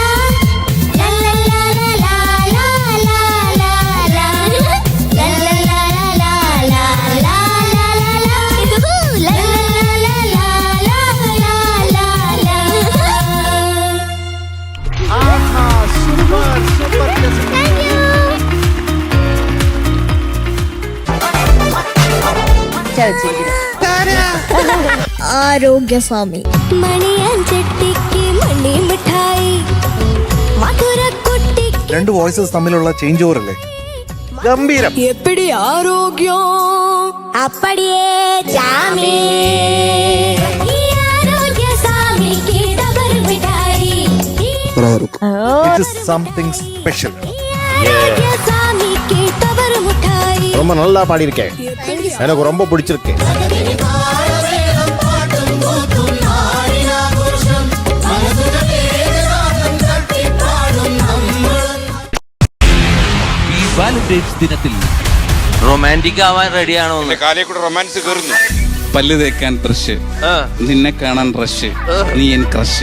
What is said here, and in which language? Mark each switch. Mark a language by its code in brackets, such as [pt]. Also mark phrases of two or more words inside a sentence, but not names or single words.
[ml] ലാ ലാ ലാ ലാ ലാ ലാ ലാ ലാ ലാ. ലാ ലാ ലാ ലാ ലാ ലാ ലാ ലാ. ഇതുഹു. ലാ ലാ ലാ ലാ ലാ ലാ ലാ ലാ. ആഹാ, [en] super super [ml] ജെസ്സി. [en] Thank you. [ml] ആരോഗ്യസ്വാമി. [ta] மணியன் செட்டிக்கு மணி மிட்டாய், மதுர குட்டிக்கு [ml] 2 വോയിസസ് തമ്മിലുള്ള [en] change over [ml] അല്ലേ? ഗംഭീരം. [ta] எப்படி ஆரோக்கியம் அப்படியே சாமி. ஈ ஆரோக்கியசாமிக்கு டபர் மிட்டாய், [en] it is something special. [ta] ஆரோக்கியசாமிக்கு டபர் மிட்டாய். ரொம்ப நல்லா பாடியிருக்கேன், எனக்கு ரொம்ப பிடிச்சிருக்கு. [ml] ഈ വാലന്റൈൻസ് ദിനത്തിൽ റൊമാൻറ്റിക് ആവാൻ റെഡിയാണോ? കാലേ കൂടെ റൊമാൻസ് കയറുന്നു. പല്ല് തേക്കാൻ ബ്രഷ്, നിന്നെ കാണാൻ റഷ്, നീ എൻ ക്രഷ്.